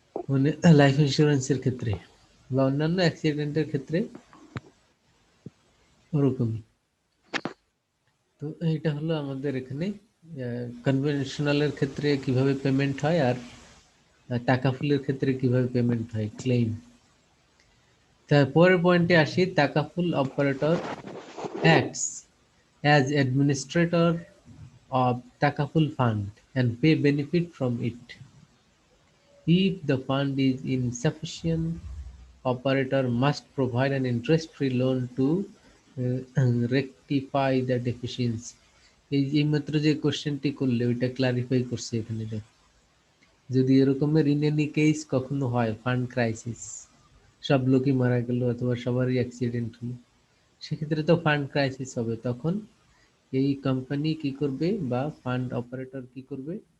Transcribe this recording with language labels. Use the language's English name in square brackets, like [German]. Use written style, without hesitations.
[Bangla] মানে লাইফ ইন্স্যুরেন্সের ক্ষেত্রে বা অন্যান্য অ্যাক্সিডেন্টের ক্ষেত্রে ওরকমই। তো এইটা হলো আমাদের এখানে কনভেনশনালের ক্ষেত্রে কিভাবে পেমেন্ট হয়, আর টাকা ফুলের ক্ষেত্রে কিভাবে পেমেন্ট হয়, ক্লেম। তারপরের পয়েন্টে আসি, [English] Takaful operator acts as administrator of Takaful Fund and pay benefit from it. If the fund is insufficient, operator must provide an interest-free loan to rectify the deficiency. [Bangla] এইমাত্র যে কোশ্চেনটি করলে ওইটা ক্লারিফাই করছে এখানে দেখো। যদি এরকমের ইন এনি কেস কখনো হয় ফান্ড ক্রাইসিস, সব লোকই মারা গেল অথবা সবারই অ্যাক্সিডেন্ট হলো, সেক্ষেত্রে তো ফান্ড ক্রাইসিস হবে। তখন এই কোম্পানি কি করবে বা ফান্ড অপারেটর কি করবে?